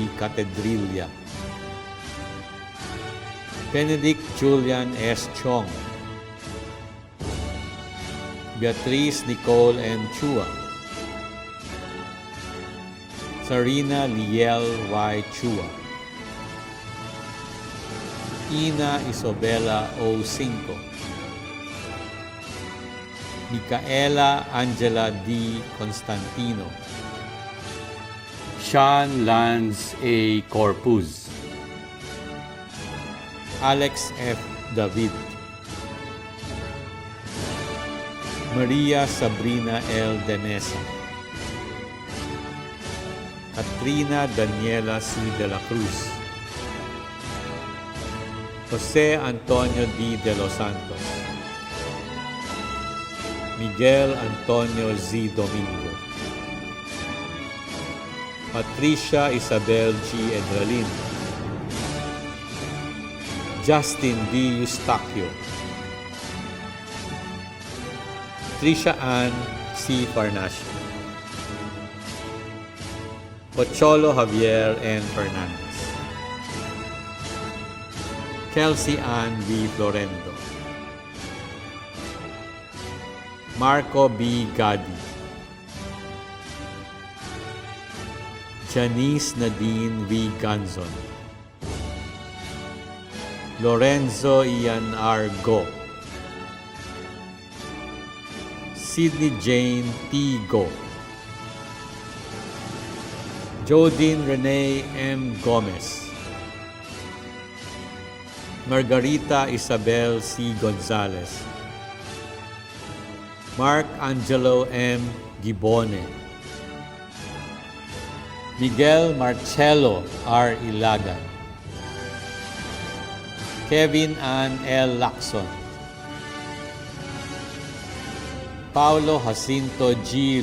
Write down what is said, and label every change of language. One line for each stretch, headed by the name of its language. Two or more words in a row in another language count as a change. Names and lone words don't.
English: Catedrilla, Benedict Julian S. Chong, Beatriz Nicole M. Chua, Sarina Liel Y. Chua, Ina Isabela O. Cinco, Micaela Angela D. Constantino, Sean Lance A. Corpus, Alex F. David, Maria Sabrina L. Demesa, Katrina Daniela C. de la Cruz, Jose Antonio D. de los Santos, Miguel Antonio Z. Domingo, Patricia Isabel G. Edralin, Justin D. Eustaquio, Trisha Ann C. Farnacio, Pocholo Javier N. Fernandez, Kelsey Ann V. Florendo, Marco B. Gadi, Janice Nadine V. Ganzon, Lorenzo Ian R. Go, Sydney Jane T. Go, Jodine Renee M. Gomez, Margarita Isabel C. Gonzalez, Mark Angelo M. Gibone, Miguel Marcelo R. Ilagan, Kevin Ann L. Lacson, Paulo Jacinto G.